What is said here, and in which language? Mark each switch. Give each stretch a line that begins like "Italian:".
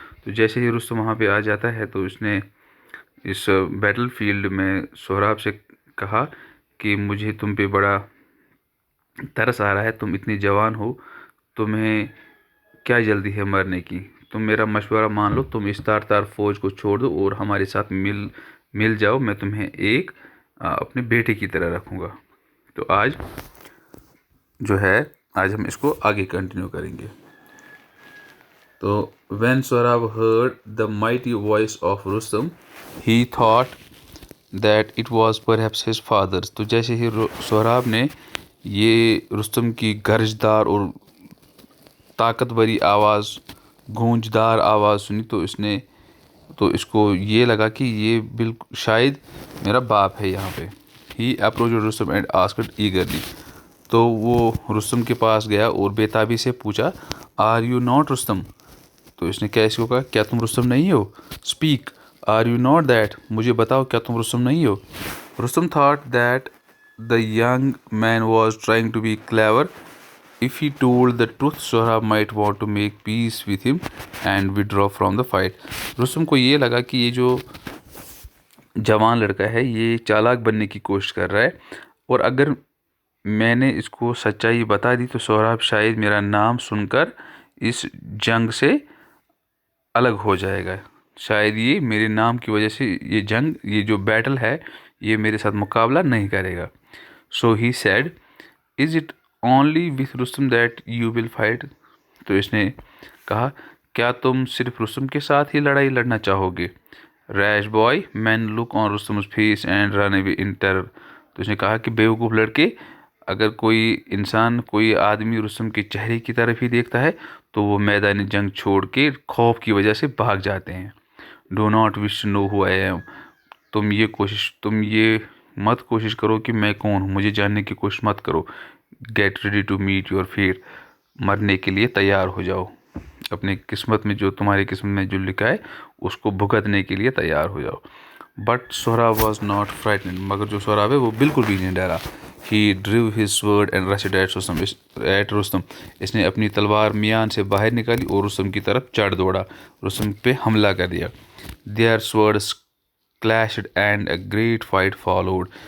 Urdu: تو جیسے ہی رستم وہاں پہ آ جاتا ہے تو اس نے اس بیٹل فیلڈ میں سہراب سے کہا کہ مجھے تم پہ بڑا ترس آ رہا ہے، تم اتنے جوان ہو، تمہیں کیا جلدی ہے مرنے کی. تم میرا مشورہ مان لو، تم اس تار فوج کو چھوڑ دو اور ہمارے ساتھ مل جاؤ. میں تمہیں ایک اپنے بیٹے کی طرح رکھوں گا. تو آج جو ہے آج ہم اس کو آگے کنٹینیو کریں گے.
English: تو when Saurabh heard the mighty voice of Rustam, he thought that it was perhaps his father's.
Urdu: تو جیسے ہی سہراب نے یہ رستم کی گرجدار اور طاقتوری آواز، گونجدار آواز سنی تو اس کو یہ لگا کہ یہ بالکل شاید میرا باپ ہے یہاں پہ.
English: He approached Rustam and asked eagerly.
Urdu: تو وہ رستم کے پاس گیا اور بے تابی سے پوچھا،
English: Are you not Rustam?
Urdu: تو اس نے کیا کہا، کیا تم رستم نہیں ہو؟
English: Speak, are you not that?
Urdu: مجھے بتاؤ کیا تم رستم نہیں ہو؟
English: Rustam thought that the young man was trying to be clever. If he told the truth, Sohrab might want to make peace with him and withdraw from the fight.
Urdu: Rustam کو یہ لگا کہ یہ جو جوان لڑکا ہے یہ چالاک بننے کی کوشش کر رہا ہے، اور اگر میں نے اس کو سچائی بتا دی تو سہراب شاید میرا نام سن کر اس جنگ سے الگ ہو جائے گا. شاید یہ میرے نام کی وجہ سے یہ جنگ، یہ جو بیٹل ہے، یہ میرے ساتھ مقابلہ نہیں کرے گا.
English: So he said, is it only with Rustam that you will fight?
Urdu: تو اس نے کہا، کیا تم صرف رستم کے ساتھ ہی لڑائی لڑنا چاہو گے؟
English: Rash boy, men look on Rustam's face and run away in terror.
Urdu: تو اس نے کہا کہ بیوقوف لڑکے، اگر کوئی انسان، کوئی آدمی رستم کے چہرے کی طرف ہی دیکھتا ہے تو وہ میدان جنگ چھوڑ کے خوف کی وجہ سے بھاگ جاتے ہیں.
English: Do not wish to know who I am.
Urdu: تم یہ مت کوشش کرو کہ میں کون ہوں، مجھے جاننے کی کوشش مت کرو.
English: Get ready to meet your fate.
Urdu: مرنے کے لیے تیار ہو جاؤ. اپنے قسمت میں جو تمہاری قسمت میں جو لکھا ہے اس کو بھگتنے کے لیے تیار ہو جاؤ.
English: But Sohrab was not frightened.
Urdu: مگر جو سہراب ہے وہ بالکل بھی نہیں ڈرا.
English: He drew his sword and rushed at Rustam.
Urdu: اس نے اپنی تلوار میان سے باہر نکالی اور رستم کی طرف چڑھ دوڑا، رستم پہ حملہ کر دیا.
English: Their swords clashed and a great fight followed.